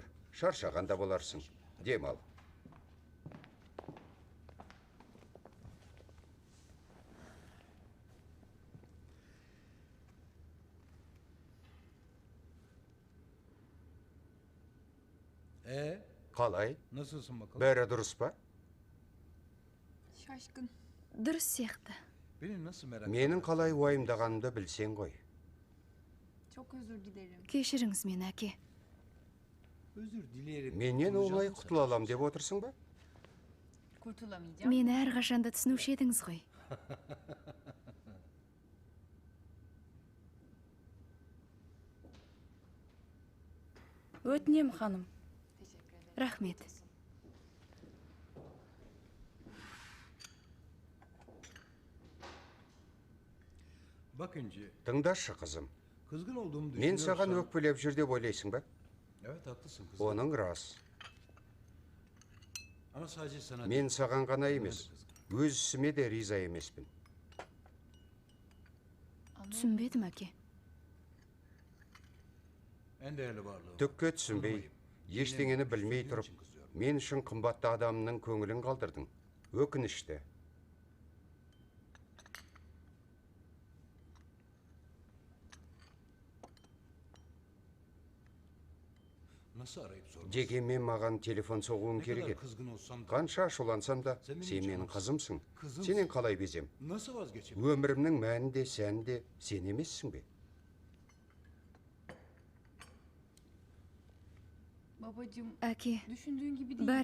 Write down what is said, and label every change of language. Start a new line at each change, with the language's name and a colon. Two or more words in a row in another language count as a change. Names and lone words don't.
Kazakh: Шаршағанда боларсың. Демал. Қалай?
Turkish: Nasılsın bakalım?
Kazakh: Бәрі дұрыс па? Şaşkın. Дұрыс сияқты.
Turkish: Beni nasıl merak
Kazakh: Менің қалай уайымдағанымды білсең ғой.
Turkish: Çok özür dilerim.
Kazakh: Кешіріңіз мені, әке.
Turkish: Özür dileyerek
Kazakh: Менен оңай құтыла алам деп отырсың ба?
Turkish: Kurtulamayacağım.
Kazakh: Мені әрқашанда түсінуші едіңіз ғой. Өтінем, ханым. Рахмет.
Turkish: Bak İnci,
Kazakh: Тыңдашы, қызым.
Turkish: kızgın olduğumu
Kazakh: Мен саған
Turkish: düşünüyorsan...
Kazakh: өкпелеп жүр деп ойлайсың ба?
Turkish: Evet, haklısın kızım.
Kazakh: Оның рас.
Turkish: Ama sadece sana
Kazakh: Мен саған ғана емес, өз ісіме де риза емеспін. Түсінбедім, әке.
Turkish: en değerli varlığım.
Kazakh: Түкке түсінбей, Ештеңені білмей тұрып, мен үшін қымбатты адамның көңілін қалдырдың. Өкінішті.
Turkish: Nasıl arayıp sormaz?
Kazakh: Дегенмен маған телефон соғуың
Turkish: Ne
Kazakh: керек
Turkish: kadar
Kazakh: еді.
Turkish: kızgın olsam da
Kazakh: Қанша ашулансам да,
Turkish: Sen benim
Kazakh: сен менің
Turkish: canımсың.
Kazakh: қызымсың. Қызымсың. Сенен қалай безем?
Turkish: nasıl vazgeçeyim?
Kazakh: Өмірімнің мәні де, сәні де сен емессің бе?
Turkish: Babacığım,
Kazakh: Әке,
Turkish: düşündüğün gibi değil.